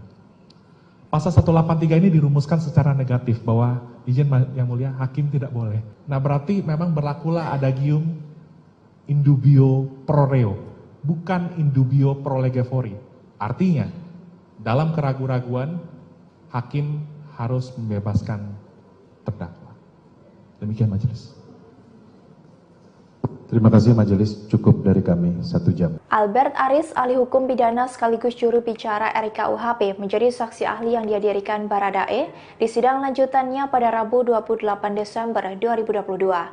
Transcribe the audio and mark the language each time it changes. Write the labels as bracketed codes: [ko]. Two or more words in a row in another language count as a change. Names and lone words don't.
[id] Pasal 183 ini dirumuskan secara negatif bahwa izin yang mulia hakim tidak boleh. Nah, berarti memang berlakulah adagium [la] indubio pro reo, bukan indubio pro lege fori. [id] Artinya, dalam keraguan-raguan hakim harus membebaskan terdakwa. Demikian majelis. Terima kasih majelis, cukup dari kami 1 jam. Albert Aris, ahli hukum pidana sekaligus juru bicara RKUHP, menjadi saksi ahli yang dihadirkan Baradae di sidang lanjutannya pada Rabu 28 Desember 2022.